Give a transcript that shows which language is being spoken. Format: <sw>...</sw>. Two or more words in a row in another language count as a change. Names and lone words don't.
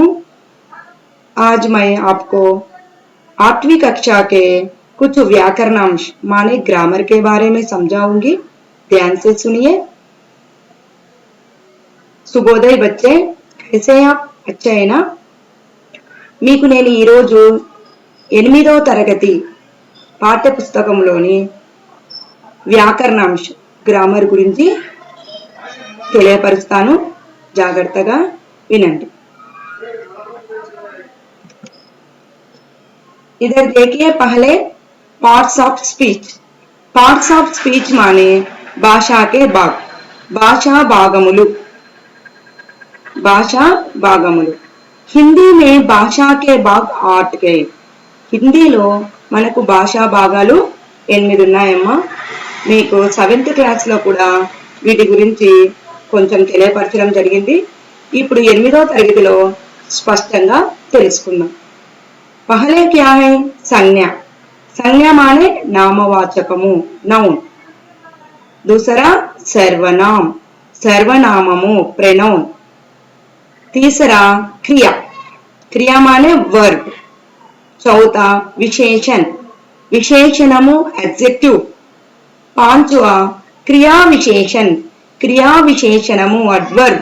<hi>आज मैं आपको 8वीं कक्षा के कुछ व्याकरणांश माने ग्रामर के बारे में समझाऊंगी। ध्यान से सुनिए। శుభోదయ बच्चे, कैसे हैं आप? अच्छा है ना?</hi> <te>మీకు నేను ఈ రోజు 8వ తరగతి పాఠ్య పుస్తకంలోని వ్యాకరణాంశ గ్రామర్ గురించి తెలియపరుస్తాను. జాగ్రత్తగా వినండి.</te> <hi>इधर देखिए, पहले</hi> <en>parts of speech. parts of speech</en> <hi>माने भाषा के भाग,</hi> <te>భాషా భాగములు. భాషా భాగములు</te> <hi>हिंदी में भाषा के भाग 8 गए.</hi> <te>హిందీలో మనకు భాషా భాగాలు 8 ఉన్నాయమ్మా. మీకు 7th క్లాస్లో కూడా వీటి గురించి కొంచెం తెలియపరచడం జరిగింది. ఇప్పుడు 8వ తరగతిలో స్పష్టంగా తెలుసుకుందాం.</te> <hi>पहले क्या है? संज्ञा। संज्ञा माने నామవాచకము, నౌన్. दूसरा सर्वनाम, सर्वनामము, प्रोनाउन. तीसरा क्रिया, क्रिया माने वर्ब. चौथा विशेषण, विशेषणमु, एडजेक्टिव. पांचवा क्रिया विशेषण,</hi> <te>క్రియా విశేషణము,</te> <hi>एडवर्ब.</hi>